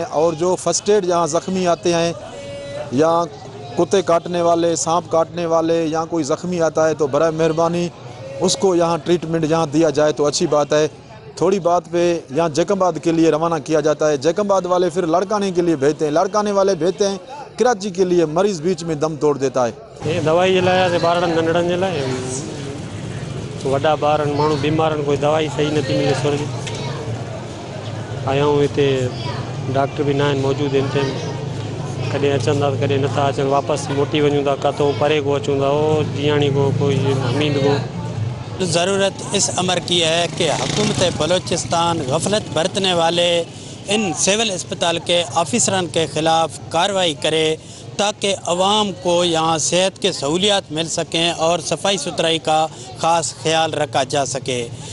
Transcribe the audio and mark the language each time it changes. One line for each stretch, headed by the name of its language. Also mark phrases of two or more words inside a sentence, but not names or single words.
Urdu: اور جو
English: first aid
Urdu: جہاں زخمی آتے ہیں یا کتے کاٹنے والے، سانپ کاٹنے والے، یا کوئی زخمی آتا ہے تو برائے مہربانی اسکو یہاں ٹریٹمنٹ یہاں دیا جائے تو اچھی بات ہے. تھوڑی بات پہ یہاں جیکباد کے لیے روانہ کیا جاتا ہے، جیکباد والے پھر لڑکانے کے لیے بھیجتے ہیں، لڑکانے والے بھیجتے ہیں کراچی کے لیے. مریض بیچ میں دم توڑ دیتا ہے.
Sindhi: ये दवाई जे लाइ ॿारनि नंढड़नि जे लाइ वॾा ॿार माण्हू बीमार आहिनि, कोई दवाई सही नथी मिले। सुर जी आया हूँ हिते, डॉक्टर भी ना आहिनि मौजूदु हिन टाइम। कॾहिं अचनि था, कॾहिं नथा अचनि, वापसि मोटी वञूं था, किथां परे को अचूं था, वो जियाणी को, कोई हमीद को।
Urdu: ضرورت اس امر کی ہے کہ حکومت بلوچستان غفلت برتنے والے ان سول اسپتال کے آفیسرن کے خلاف کارروائی کرے، تاکہ عوام کو یہاں صحت کے سہولیات مل سکیں اور صفائی ستھرائی کا خاص خیال رکھا جا سکے.